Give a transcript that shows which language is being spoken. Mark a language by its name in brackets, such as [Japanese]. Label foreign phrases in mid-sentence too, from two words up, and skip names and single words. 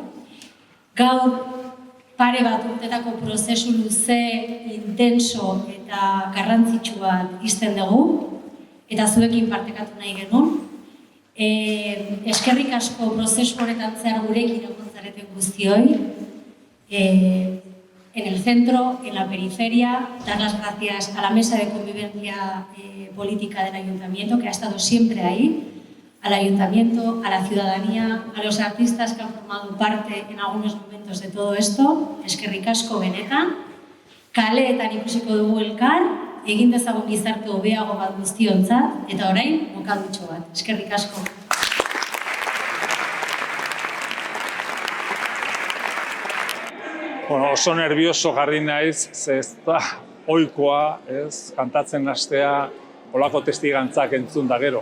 [Basque] Gaur pare bat urtetako prozesu luze, intenso eta garrantzitsu bat izten dugu, eta zuekin partekatu nahi genuen. Eskerrik asko prozesu horretan zehar gurekin egon zareten guztioi. [Spanish] En el centro, en la periferia, dar las gracias a la Mesa de Convivencia Política del Ayuntamiento, que ha estado siempre ahí, al Ayuntamiento, a la ciudadanía, a los artistas que han formado parte en algunos momentos de todo esto. [Basque] Eskerrik asko benetan, kaleetan ikusiko dugu elkar, egin dezagun gizarte hobeago bat guztiontzat, eta orain mokadutxo bat. Eskerrik asko. Bueno, oso nervioso jarri naiz, ze ez da ohikoa, ez, kantatzen hastea holako testigantzak entzun da gero.